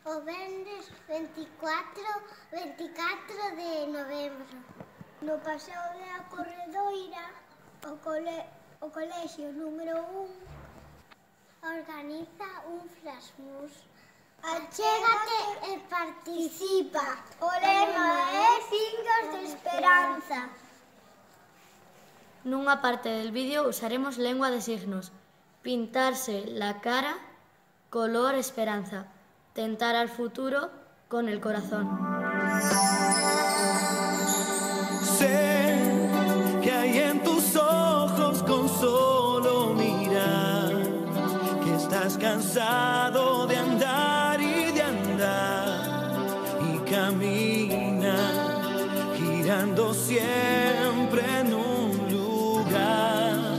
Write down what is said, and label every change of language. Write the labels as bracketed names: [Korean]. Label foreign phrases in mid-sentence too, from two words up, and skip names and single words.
[Galician] venres 24 de novembro. No Paseo da Corredoira, o colexio número 1 organiza un flasmus. Achégate e participa. O lema é Fingos de Esperanza. [Spanish] Nunha parte del vídeo usaremos lengua de signos. Pintarse la cara, color esperanza. Tentar al futuro con el corazón. Sé que hay en tus ojos con solo mirar que estás cansado de andar y de andar y camina girando siempre en un lugar.